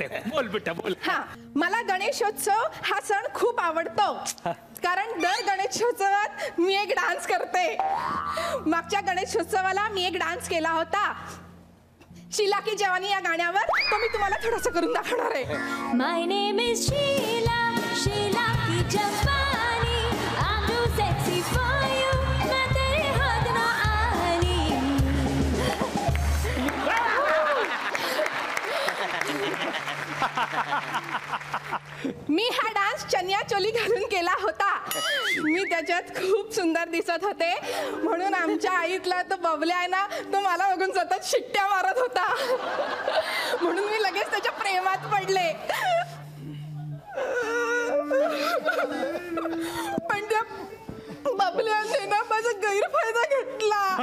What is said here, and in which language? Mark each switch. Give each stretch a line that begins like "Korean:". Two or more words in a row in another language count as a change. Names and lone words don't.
Hindi: बोल बेटा बोल.
Marathi: हा मला गणेशोत्सव हा सण खूप आवडतो कारण दर गणेशोत्सवात मी एक डान्स करते. मागच्या गणेशोत्सवाला मी एक डान्स केला होता शीला की जवानी या गाण्यावर. तो मी तुम्हाला थोडंसं करून दाखवणार आहे.
English: My name is Sheila, Sheila की जवानी. I'm too sexy for you,
Hindi: मैं तेरे हाथ ना आनी.
Marathi: मी हा डान्स चनिया चोली घालून केला होता. मी त्याच्यात खूप सुंदर दिसत होते म्हणून आमच्या आईतला तो बबल्या आहे ना तो मला बघून सतत शिट्ट्या मारत होता म्हणून मी लगेच त्याच्या प्रेमात पडले. पण त्या बबल्याने ना माझा गैरफायदा घेतला.